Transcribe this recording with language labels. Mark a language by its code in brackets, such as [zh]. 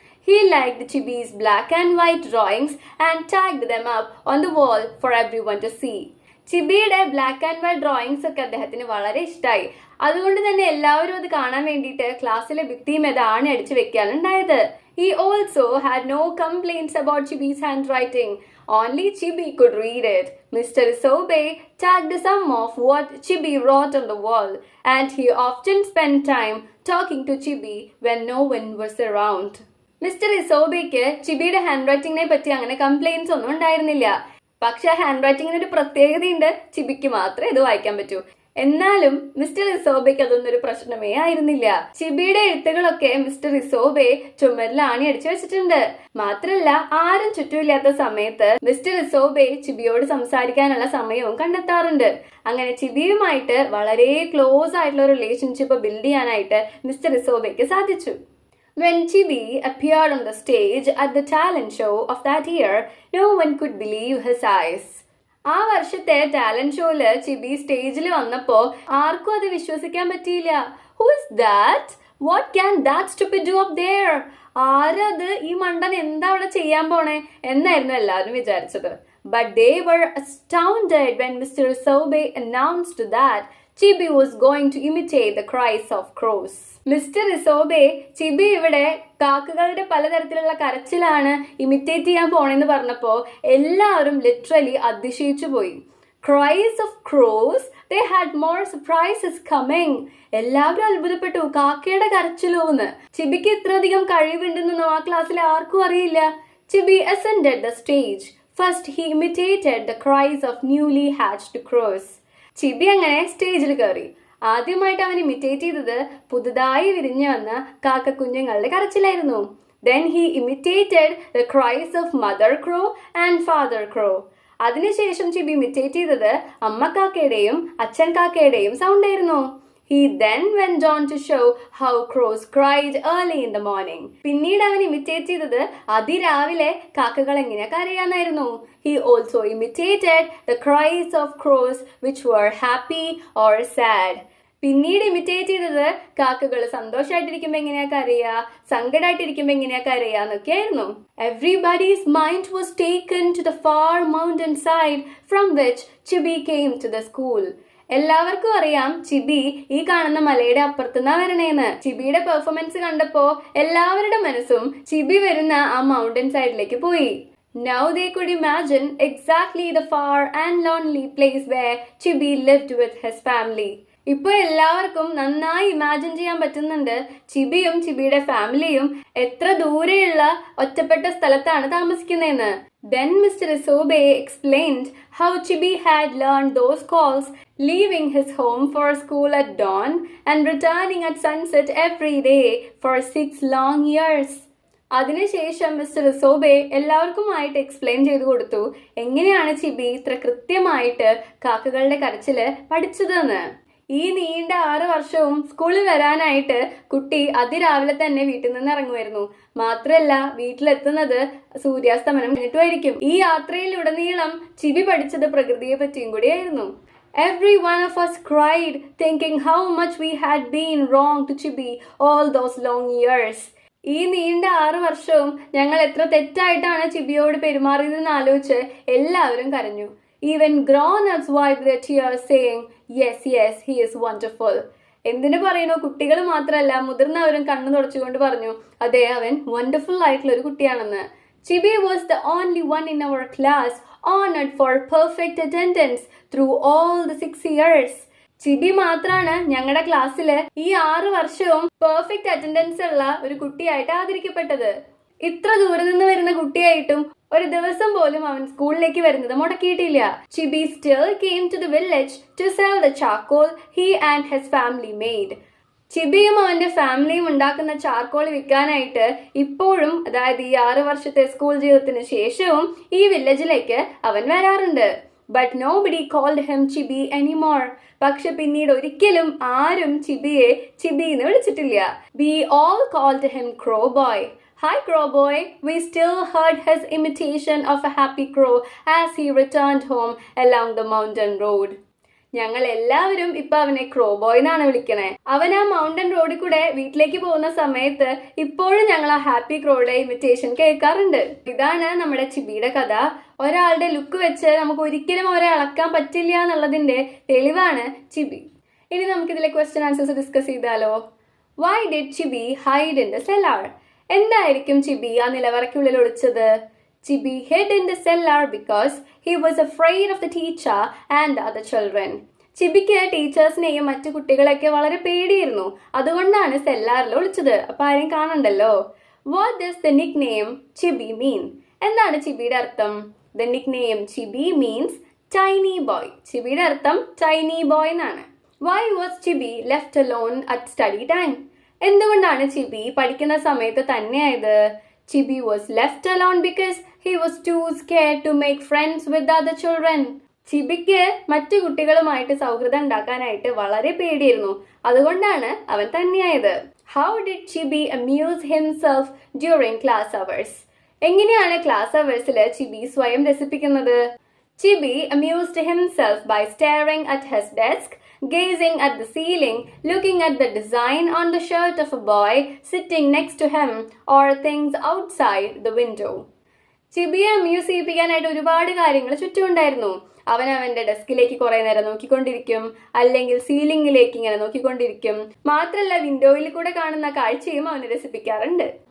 [en] He liked Chibi's black and white drawings and tagged them up on the wall for everyone to see. [ml] ചിബിയുടെ black and white drawings ഒക്കെ അദ്ദേഹത്തിന് വളരെ ഇഷ്ടമായി. അതുകൊണ്ട് തന്നെ എല്ലാവരും അത് കാണാൻ വേണ്ടിയിട്ട് ക്ലാസ്സിലെ ഭിത്തിയും ആണി അടിച്ചു വെക്കാണ് ഉണ്ടായത്. [en] He also had no complaints about Chibi's handwriting. Only Chibi could read it. Mr. Isobe tagged some of what Chibi wrote on the wall, and he often spent time talking to Chibi when no one was around. [ml] Mister ഇസോബയ്ക്ക് ചിബിയുടെ hand റൈറ്റിങ്ങിനെ പറ്റി അങ്ങനെ complaints ഒന്നും ഉണ്ടായിരുന്നില്ല. പക്ഷെ hand റൈറ്റിങ്ങിന് ഒരു പ്രത്യേകതയുണ്ട്, ചിബിക്ക് മാത്രമേ ഇത് വായിക്കാൻ പറ്റൂ. എന്നാലും മിസ്റ്റർ ഇസോബയ്ക്ക് അതൊന്നും ഒരു പ്രശ്നമേ ആയിരുന്നില്ല. ചിബിയുടെ എഴുത്തുകളൊക്കെ മിസ്റ്റർ ഇസോബെ ചുമരിൽ ആണി അടിച്ചു വെച്ചിട്ടുണ്ട്. മാത്രല്ല ആരും ചുറ്റുമില്ലാത്ത സമയത്ത് മിസ്റ്റർ ഇസോബെ ചിബിയോട് സംസാരിക്കാനുള്ള സമയവും കണ്ടെത്താറുണ്ട്. അങ്ങനെ ചിബിയുമായിട്ട് വളരെ ക്ലോസ് ആയിട്ടുള്ള റിലേഷൻഷിപ്പ് ബിൽഡ് ചെയ്യാനായിട്ട് മിസ്റ്റർ ഇസോബയ്ക്ക് സാധിച്ചു. [en] When Chibi appeared on the stage at the talent show of that year, no one could believe his eyes. [ml] ആ വർഷത്തെ ടാലന്റ് ഷോയില് ചിബി സ്റ്റേജിൽ വന്നപ്പോ ആർക്കും അത് വിശ്വസിക്കാൻ പറ്റിയില്ല. [en] Who is that? What can that stupid do up there? [ml] ആരത്, ഈ മണ്ടൻ എന്താ അവിടെ ചെയ്യാൻ പോണേ എന്നായിരുന്നു എല്ലാവരും വിചാരിച്ചത്. [en] But they were astounded when Mr. Isobe announced that Chibi was going to imitate the cries of crows. [ml] Mister ഇസോബെ ചിബി ഇവിടെ കാക്കകളുടെ പലതരത്തിലുള്ള കരച്ചിലാണ് ഇമിറ്റേറ്റ് ചെയ്യാൻ പോണെന്ന് പറഞ്ഞപ്പോ എല്ലാവരും ലിറ്ററലി അതിശയിച്ചു പോയി. [en] Cries of crows, they had more surprises coming. [ml] എല്ലാവരും അത്ഭുതപ്പെട്ടു, കാക്കയുടെ കരച്ചിലോന്ന്. ചിബിക്ക് ഇത്രയധികം കഴിവുണ്ടെന്നൊന്നും ആ ക്ലാസ്സിൽ ആർക്കും അറിയില്ല. [en] Chibi ascended the stage. First he imitated the cries of newly hatched crows. [ml] ചിബി അങ്ങനെ സ്റ്റേജിൽ കയറി. ആദ്യമായിട്ട് അവൻ ഇമിറ്റേറ്റ് ചെയ്തത് പുതുതായി വിരിഞ്ഞു വന്ന കാക്കക്കുഞ്ഞുങ്ങളുടെ കരച്ചിലായിരുന്നു. [en] Then he imitated the cries of mother crow and father crow. [ml] അതിനുശേഷം ചിബി ഇമിറ്റേറ്റ് ചെയ്തത് അമ്മ കാക്കയുടെയും അച്ഛൻ കാക്കയുടെയും സൗണ്ട് ആയിരുന്നു. [en] He then went on to show how crows cried early in the morning. [ml] പിന്നീട് അവൻ ഇമിറ്റേറ്റ് ചെയ്തത് അതിരാവിലെ കാക്കകൾ എങ്ങനെ കരയാന്നായിരുന്നു. [en] He also imitated the cries of crows which were happy or sad. [ml] പിന്നീട് ഇമിറ്റേറ്റ് ചെയ്തത് കാക്കകൾ സന്തോഷമായിട്ടിരിക്കുമ്പോൾ എങ്ങനെയാ കരയുക, സങ്കടമായിട്ടിരിക്കുമ്പോൾ എങ്ങനെയാ കരയുക എന്നൊക്കെയായിരുന്നു. [en] Everybody's mind was taken to the far mountain side from which Chibi came to the school. [ml] എല്ലാവർക്കും അറിയാം ചിബി ഈ കാണുന്ന മലയുടെ അപ്പുറത്തുനിന്നാ വരണേന്ന്. ചിബിയുടെ പെർഫോമൻസ് കണ്ടപ്പോ എല്ലാവരുടെ മനസ്സും ചിബി വരുന്ന ആ മൗണ്ടൻ സൈഡിലേക്ക് പോയി. [en] Now they could imagine exactly the far and lonely place where Chibi lived with his family. [ml] ഇപ്പൊ എല്ലാവർക്കും നന്നായി ഇമാജിൻ ചെയ്യാൻ പറ്റുന്നുണ്ട് ചിബിയും ചിബിയുടെ ഫാമിലിയും എത്ര ദൂരെയുള്ള ഒറ്റപ്പെട്ട സ്ഥലത്താണ് താമസിക്കുന്നതെന്ന്. [en] Then Mr. Isobe explained how Chibi had learned those calls, leaving his home for school at dawn and returning at sunset every day for 6 long years. [ml] അതിനുശേഷം മിസ്റ്റർ ഇസോബെ എല്ലാവർക്കുമായിട്ട് എക്സ്പ്ലെയിൻ ചെയ്തു കൊടുത്തു എങ്ങനെയാണ് ചിബി ഇത്ര കൃത്യമായിട്ട് കാക്കകളുടെ കരച്ചില് പഠിച്ചതെന്ന്. ഈ നീണ്ട 6 വർഷവും സ്കൂളിൽ വരാനായിട്ട് കുട്ടി അതിരാവിലെ തന്നെ വീട്ടിൽ നിന്ന് ഇറങ്ങുമായിരുന്നു. മാത്രല്ല വീട്ടിലെത്തുന്നത് സൂര്യാസ്തമനം കഴിഞ്ഞിട്ടുമായിരിക്കും. ഈ യാത്രയിലുടനീളം ചിബി പഠിച്ചത് പ്രകൃതിയെ പറ്റിയും കൂടിയായിരുന്നു. [en] Every one of us cried, thinking how much we had been wrong to Chibi all those long years. [ml] ഈ നീണ്ട 6 വർഷവും ഞങ്ങൾ എത്ര തെറ്റായിട്ടാണ് ചിബിയോട് പെരുമാറിയതെന്ന് ആലോചിച്ച് എല്ലാവരും കരഞ്ഞു. [en] Even grown-ups wiped their tears, saying, "Yes, yes, he is wonderful." [ml] എന്തിനു പറയുന്നു, കുട്ടികൾ മാത്രമല്ല മുതിർന്നവരും കണ്ണു തുടച്ചുകൊണ്ട് പറഞ്ഞു, അതെ അവൻ വണ്ടർഫുൾ ആയിട്ടുള്ള ഒരു കുട്ടിയാണെന്ന്. [en] Chibi was the only one in our class honored for perfect attendance through all the 6 years. [ml] ചിബി മാത്രാണ് ഞങ്ങളുടെ ക്ലാസ്സില് ഈ 6 വർഷവും പെർഫെക്റ്റ് അറ്റൻഡൻസ് ഉള്ള ഒരു കുട്ടിയായിട്ട് ആദരിക്കപ്പെട്ടത്. ഇത്ര ദൂരെ നിന്ന് വരുന്ന കുട്ടിയായിട്ടും ഒരു ദിവസം പോലും അവൻ സ്കൂളിലേക്ക് വരുന്നത് മുടക്കിയിട്ടില്ല. [en] Chibi still came to the village to sell the charcoal he and his family made. [ml] ചിബിയും അവന്റെ ഫാമിലിയും ഉണ്ടാക്കുന്ന ചാർക്കോൾ വിൽക്കാനായിട്ട് ഇപ്പോഴും, അതായത് ഈ 6 വർഷത്തെ സ്കൂൾ ജീവിതത്തിന് ശേഷവും ഈ വില്ലേജിലേക്ക് അവൻ വരാറുണ്ട്. [en] But nobody called him Chibi anymore. [ml] പക്ഷെ പിന്നീട് ഒരിക്കലും ആരും ചിബിയെ ചിബി എന്ന് വിളിച്ചിട്ടില്ല. [en] We all called him Crow Boy. Hi Crow Boy. We still heard his imitation of a happy crow as he returned home along the mountain road. [ml] ഞങ്ങൾ എല്ലാവരും ഇപ്പൊ അവനെ ക്രോ ബോയ് എന്നാണ് വിളിക്കണേ. അവൻ ആ മൗണ്ടൻ റോഡിൽ കൂടെ വീട്ടിലേക്ക് പോകുന്ന സമയത്ത് ഇപ്പോഴും ഞങ്ങൾ ആ ഹാപ്പി ക്രോയുടെ ഇമിറ്റേഷൻ കേൾക്കാറുണ്ട്. ഇതാണ് നമ്മുടെ ചിബിയുടെ കഥ. ഒരാളുടെ ലുക്ക് വെച്ച് നമുക്ക് ഒരിക്കലും അവരെ അളക്കാൻ പറ്റില്ല എന്നുള്ളതിന്റെ തെളിവാണ് ചിബി. ഇനി നമുക്കിതിലെ ക്വസ്റ്റ്യൻ ആൻസേഴ്സ് ഡിസ്കസ് ചെയ്താലോ. [en] Why did Chibi hide in the cellar? [ml] എന്തായിരിക്കും ചിബി ആ നിലവറയ്ക്കുള്ളിൽ ഒളിച്ചത്? [en] Chibi hid in the cellar because he was afraid of the teacher and the other children. [ml] ചിബിക്ക് ടീച്ചേഴ്സിനെയും മറ്റു കുട്ടികളെയൊക്കെ വളരെ പേടിയായിരുന്നു. അതുകൊണ്ടാണ് സെല്ലാറിൽ ഒളിച്ചത്. അപ്പൊ ആരെയും കാണണ്ടല്ലോ. [en] What does the nickname Chibi mean? [ml] എന്താണ് ചിബിയുടെ അർത്ഥം? [en] The nickname Chibi means tiny boy. [ml] ചിബിയുടെ അർത്ഥം [en] tiny boy [ml] എന്നാണ്. [en] Why was Chibi left alone at study time? [ml] എന്തുകൊണ്ടാണ് ചിബി പഠിക്കുന്ന സമയത്ത് തന്നെയായത്? [en] Chibi was left alone because he was too scared to make friends with the other children. [ml] ചിബിക്ക് മറ്റു കുട്ടികളുമായിട്ട് സൗഹൃദം ഉണ്ടാക്കാനായിട്ട് വളരെ പേടിയായിരുന്നു. അതുകൊണ്ടാണ് അവൻ തന്നെയായത്. [en] How did Chibi amuse himself during class hours? [ml] എങ്ങനെയാണ് ക്ലാസ് അവേഴ്സിൽ ചിബി സ്വയം രസിപ്പിക്കുന്നത്? [en] Chibi amused himself by staring at his desk, gazing at the ceiling, looking at the design on the shirt of a boy sitting next to him, or things outside the window. [ml] ചിബിയെ amuse ചെയ്യിപ്പിക്കാനായിട്ട് ഒരുപാട് കാര്യങ്ങൾ ചുറ്റുമുണ്ടായിരുന്നു. അവൻ അവന്റെ ഡെസ്കിലേക്ക് കുറെ നേരം നോക്കിക്കൊണ്ടിരിക്കും, അല്ലെങ്കിൽ സീലിംഗിലേക്ക് ഇങ്ങനെ നോക്കിക്കൊണ്ടിരിക്കും. മാത്രല്ല വിൻഡോയിൽ കൂടെ കാണുന്ന കാഴ്ചയും അവനെ രസിപ്പിക്കാറുണ്ട്.